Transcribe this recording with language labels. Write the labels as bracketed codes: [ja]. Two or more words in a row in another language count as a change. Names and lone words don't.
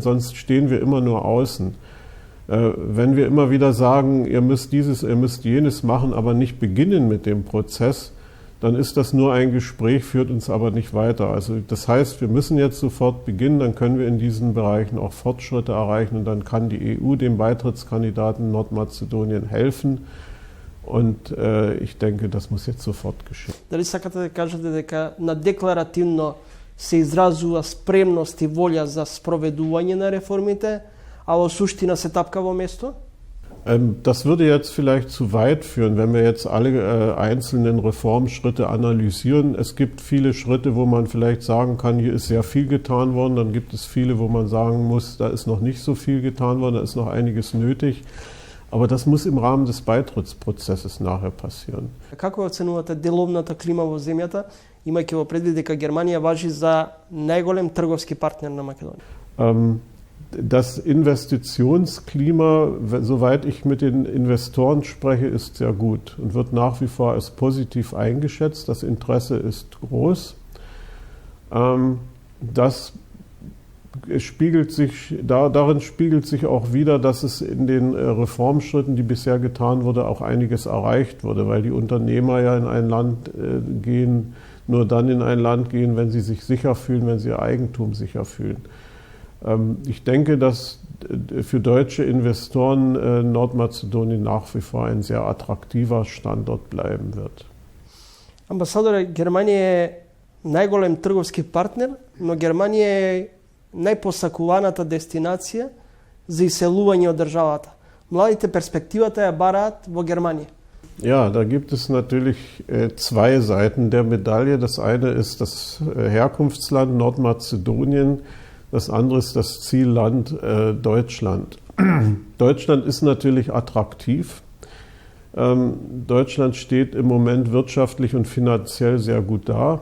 [de] Sonst stehen wir immer nur außen. Wenn wir immer wieder sagen, ihr müsst dieses, ihr müsst jenes machen, aber nicht beginnen mit dem Prozess, dann ist das nur ein Gespräch, führt uns aber nicht weiter. Also das heißt, wir müssen jetzt sofort beginnen, dann können wir in diesen Bereichen auch Fortschritte erreichen und dann kann die EU dem Beitrittskandidaten Nordmazedonien helfen. Und ich denke, das muss jetzt sofort geschehen. [mk] Дали сакате да кажете дека на декларативно се изразува спремност и волја за спроведување на реформите, а во суштина се тапка во место? [de] Das würde jetzt vielleicht zu weit führen, wenn wir jetzt alle einzelnen Reformschritte analysieren. Es gibt viele Schritte, wo man vielleicht sagen kann, hier ist sehr viel getan worden. Dann gibt es viele, wo man sagen muss, da ist noch nicht so viel getan worden, da ist noch einiges nötig. Aber das muss im Rahmen des Beitrittsprozesses nachher passieren. [mk] Како оценувате деловната клима во земјата, имајќи во предвид дека Германија важи за најголем трговски партнер на Македонија? [de] Das Investitionsklima, soweit ich mit den Investoren spreche, ist sehr gut und wird nach wie vor als positiv eingeschätzt. Das Interesse ist groß. Das spiegelt sich, darin spiegelt sich auch wider, dass es in den Reformschritten, die bisher getan wurde, auch einiges erreicht wurde, weil die Unternehmer ja in ein Land gehen, nur dann in ein Land gehen, wenn sie sich sicher fühlen, wenn sie ihr Eigentum sicher fühlen. Ich denke, dass für deutsche Investoren Nordmazedonien nach wie vor ein sehr attraktiver Standort bleiben wird. [mk] Амбасадоре, Германија е најголем трговски партнер, но Германија е најпосакуваната дестинација за иселување од државата. Младите перспективата ја бараат во Германија. [de] Ja, da gibt es natürlich zwei Seiten der Medaille. Das eine ist das Herkunftsland Nordmazedonien. Das andere ist das Zielland Deutschland. Deutschland ist natürlich attraktiv. Deutschland steht im Moment wirtschaftlich und finanziell sehr gut da.